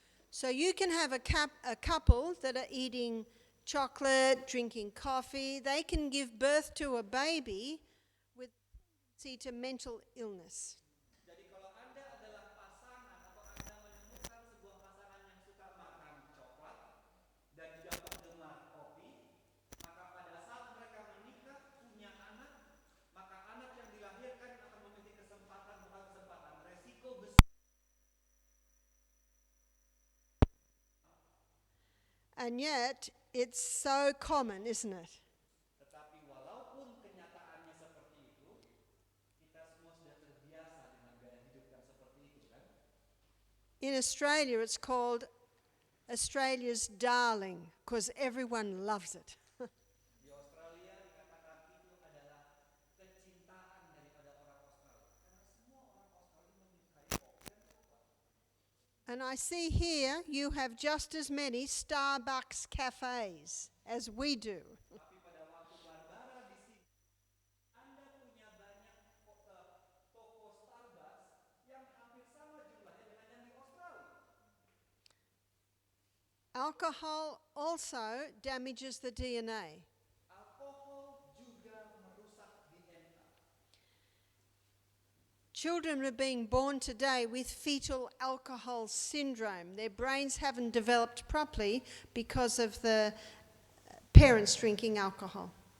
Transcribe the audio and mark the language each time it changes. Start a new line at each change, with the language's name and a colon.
English: So you can have a couple that are eating chocolate, drinking coffee. They can give birth to a baby with tendency to mental illness.
Indonesian: Jadi kalau Anda adalah pasangan atau Anda menemukan sebuah pasangan yang suka makan coklat dan juga penggemar kopi, maka pada saat mereka menikah punya anak, maka anak yang dilahirkan akan memiliki resiko besar.
English: And yet, it's so common, isn't it?
Indonesian: Tetapi walaupun kenyataannya seperti itu, kita semua sudah terbiasa dengan gaya hidup yang seperti itu, kan?
English: In Australia, it's called Australia's darling because everyone loves it.
Indonesian: Di Australia dikatakan itu adalah kecintaan daripada orang Australia. Karena semua orang Australia menyukai kopi dan coklat.
English: And I see here you have just as many Starbucks cafes as we do.
Indonesian: Tapi pada waktu Barbara di sini, Anda punya banyak toko Starbucks yang hampir sama jumlahnya dengan yang di Australia.
English: Alcohol also damages the DNA.
Indonesian: Alkohol juga merusak DNA.
English: Children are being born today with fetal alcohol syndrome. Their brains haven't developed properly because of the parents drinking alcohol.